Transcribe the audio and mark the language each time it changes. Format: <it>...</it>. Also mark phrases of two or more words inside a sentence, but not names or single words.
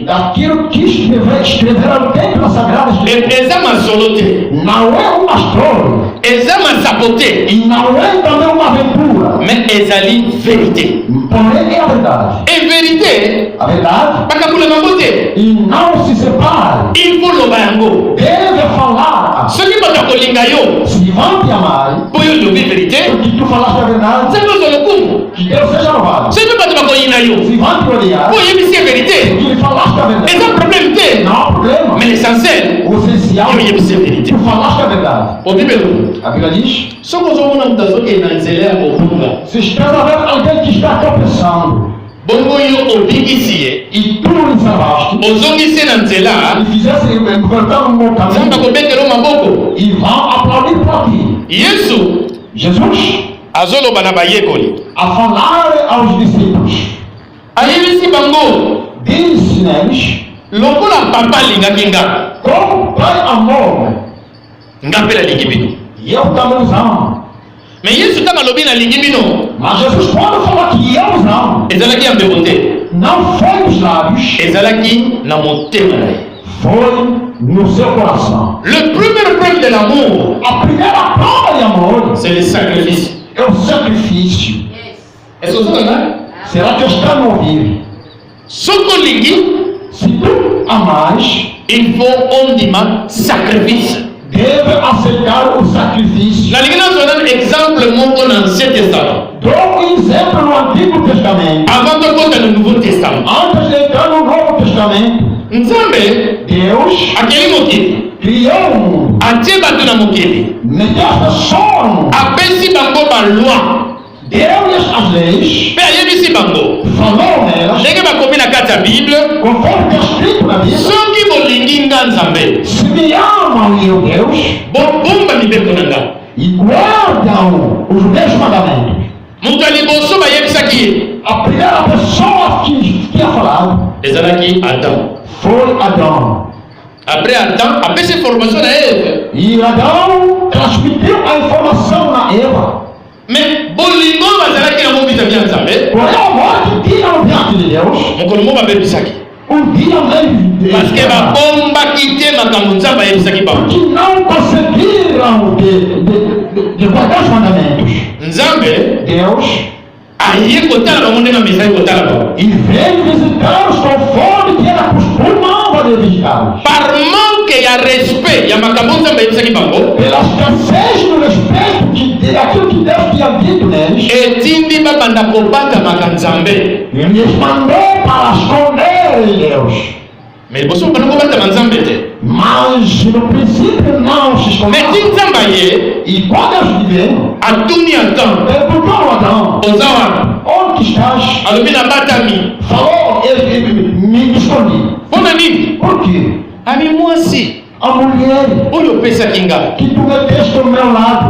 <pt>Daquilo que escreveram dentro da Sagrada Escritura.</pt> <ln>eza masolo te,</ln> <pt>Não é uma história.</pt> <ln>eza masapo te,</ln> <pt>E não é também uma aventura.</pt> <ln>mais ezali vérité.</ln> <pt>Porém é a verdade.</pt> <fr>E vérité</fr> <pt>A verdade.</pt> <ln>bakabola bango te,</ln> <pt>E não se separe.</pt> <fr>il faut</fr> <ln>loba yango.</ln> <pt>Deve falar.</pt> <ln>soki bato akolinga yo</ln> <pt>Se vão te amar.</pt> <ln>mpo yo olobi vérité,</ln> <pt>Porque tu falaste a verdade.</pt> <ln>nzambe ozwa lokumu.</ln> <pt>Que Deus seja louvado.</pt> <ln>soki bato bakoyina yo</ln> <pt>Se vão te odiar.</pt> <ln>mpo oyebisi ye vérité,</ln> <pt>Porque falaste a verdade.</pt> <ln>eza problème te,</ln> <pt>Não há problema.</pt> <fr>mais l'essentiel</fr> <pt>O essencial.</pt> <ln>yo oyebisi ye vérité.</ln> <pt>Tu falaste a verdade.</pt> <ln>O bibelo</ln> <pt>A Bíblia diz.</pt> <ln>soki ozomona mutu azokende na nzela ya kobunga</ln> <pt>Se estás a ver alguém que está tropeçando</pt> <ln>bongo yo obingisi ye</ln> <pt>e tu lhe salvaste</pt> <ln>ozongisi ye na nzela,</ln> <pt>e fizesse voltar no meu</pt> <ln>nzambe</ln> <pt>caminho</pt> <ln>akobetela yo maboko.</ln> <pt>e vão aplaudir para ti.</pt> <ln>Yesu</ln> <pt>Jesus</pt> <ln>azoloba na bayekoli</ln> <pt>a falar aos discípulos</pt> <ln>ayebisi bango</ln> <pt>disse neles</pt> <ln>lokola papa alingaki nga,</ln> <pt>como o Pai amou</pt> <ln>nga mpe nalingi bino.</ln> <pt>e eu também os amo.</pt> <ln>Mais Yesu ntango alobi nalingi bino</ln> <pt>Mas Jesus quando fala que eu os amo,</pt> <ln>ezalaki ya mbebo te,</ln> <pt>não foi nos lábios,</pt> <ln>ezalaki na motema na ye.</ln> <pt>foi no seu coração.</pt> <fr>Le premier preuve de l'amour,</fr> <pt>A primeira prova de amor</pt> <fr>c'est le sacrifice.</fr> <pt>é o sacrifício.</pt> <fr>Est-ce que vous entendez?</fr> <pt>Será que está me ouvir?</pt> <ln>Soki olingi,</ln> <pt>Se tu amais,</pt> <fr>il faut</fr> <ln>ondima sacrifice.</ln> <pt>deve aceitar o sacrifício.</pt> <ln>nalingi nazwa nanu exemple moko na</ln> <fr>ancien testament</fr> <pt>Dou um exemplo no Antigo Testamento.</pt> <ln>avant tokota no</ln> <fr>nouveau testament.</fr> <pt>Antes de entrar no Novo Testamento,</pt> <ln>Nzambe</ln> <pt>Deus</pt> <ln>akeli mokili,</ln> <pt>criou o mundo.</pt> <ln>atie bato na mokili,</ln> <pt>Meteu as pessoas no mundo.</pt> <ln>apesi bango baloi</ln> <pt>Deu-lhes as leis,</pt> <ln>mpe ayebisi bango</ln> <pt>falou nelas,</pt> <ln>ndenge bakomi na kati ya bible</ln> <pt>conforme está escrito na Bíblia.</pt> <ln>soki bolingi nga nzambe</ln> <pt>Se me amam, meu Deus,</pt> <ln>bobomba mibeko na nga.</ln> <pt>e guardam os meus mandamentos.</pt> <ln>Moto ya liboso bayebisaki ye</ln> <pt>A primeira pessoa que tinha falado</pt> <ln>ezalaki Adam.</ln> <pt>foi Adão.</pt> <ln>Après Adam apesi formation na Eve,</ln> <pt>E Adão transmitiu a informação na Eva.</pt> <ln>mais bolingo bazalaki nango vis-à-vis ya nzambe</ln> <pt>Porém, a morte tinha no diante de Deus.</pt> <ln>mokolo mo babebisaki</ln> <pt>Dia mesmo</pt> <fr>parce que</fr> <ln>babombaki te makambo nzambe ayebisaki bango.</ln> <pt>que não conseguiram de guardar os mandamentos.</pt> <ln>Nzambe</ln> <pt>Deus</pt> <ln>aye kotala bango ndenge amesaki kotala bango</ln> <pt>e veio visitá-los conforme que era costumava de visitá-los.</pt> <fr>par manque</fr> <ln>ya respect ya makambo nzambe ayebisaki bango</ln> <pt>Pela escassez do respeito daquilo que Deus tinha dito neles,</pt> <ln>etindi babanda kobatamaka nzambe.</ln> <pt>ele lhes mandou para esconderem Deus.</pt> <ln>mais liboso bana kobatama nzambe te,</ln> <pt>Mas no princípio não se</pt> <ln>mais</ln> <pt>esconderam.</pt> <ln>ti nzambe aye</ln> <pt>E quando eles vieram,</pt> <ln>atuni Adam</ln> <pt>perguntou a Adão:</pt> <ln>oza wana</ln> <pt>onde estás?</pt> <ln>alobi nabatami</ln> <pt>Falou, me escondi.</pt> <ln>mpona nini</ln> <pt>Por quê?</pt> <ln>ami mwasi</ln> <pt>A mulher</pt> <ln>oyo opesaki nga</ln> <pt>que tu meteste ao meu lado,</pt>